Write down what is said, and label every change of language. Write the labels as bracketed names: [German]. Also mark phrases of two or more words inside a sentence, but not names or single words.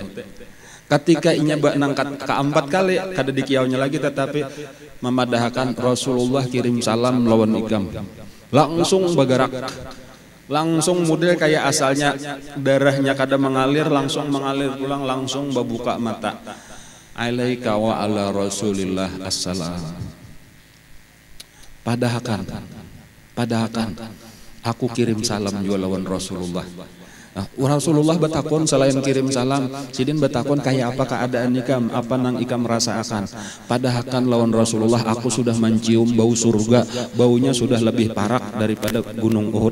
[Banjar] Ketika inya nangkat keempat kali kada dikiaunya lagi tetapi memadahkan Rasulullah kirim salam lawan ikam. Langsung bergerak, langsung model kayak asalnya darahnya kada mengalir langsung mengalir pulang langsung membuka mata. [Arabic] عليك وعلى رسول الله السلام. [Banjar] Padahkan aku kirim salam juga lawan Rasulullah. Rasulullah betakon selain kirim salam, sidin betakon kayak apa keadaan ikam, apa nang ikam rasakan. Padahal lawan Rasulullah aku sudah mencium bau surga, baunya sudah lebih parak daripada gunung Uhud.